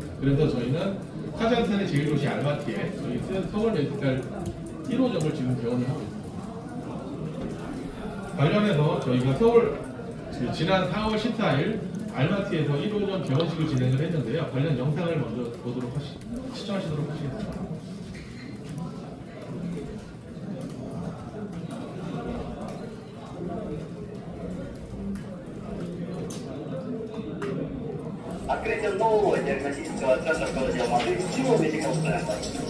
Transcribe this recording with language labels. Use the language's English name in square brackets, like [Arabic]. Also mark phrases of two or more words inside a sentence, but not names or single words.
[Korean] 그래서 저희는 카자흐스탄의 제1도시 알마티에 저희 서울 메디칼 1호점을 지금 개원을 하고 있습니다. 관련해서 저희가 서울 지난 4월 14일 알마티에서 1호점 개원식을 진행을 했는데요. 관련 영상을 먼저 시청하시도록 하시겠습니다. [Russian] Открытие нового диагностического центра в городе Алматы всего [English] Medical Center.